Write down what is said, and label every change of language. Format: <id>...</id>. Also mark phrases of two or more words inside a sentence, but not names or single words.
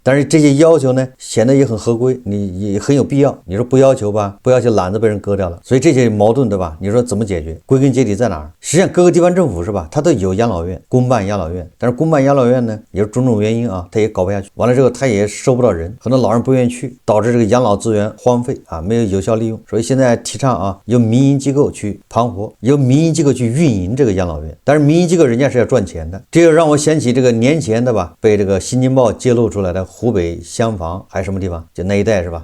<zh>但是這些要求呢顯得也很合規，你也很有必要。你說不要求吧，不要求籃子被人割掉了，所以這些矛盾对吧？你說怎麼解決？歸根結底在哪兒？實際上各個地方政府是吧，它都有養老院，公辦養老院，但是公辦養老院呢也是種種原因它也搞不下去，完了之後它也收不到人，很多老人不願意去，導致這個養老資源荒廢沒有有效利用。所以現在提倡由民營機構去盤活，由民營機構去運營這個養老院，但是民營機構人家是要賺錢的。這就讓我想起這個年前前對吧，被这個新京報揭露出來的湖北襄樊還是什麼地方，就那一帶是吧？</zh>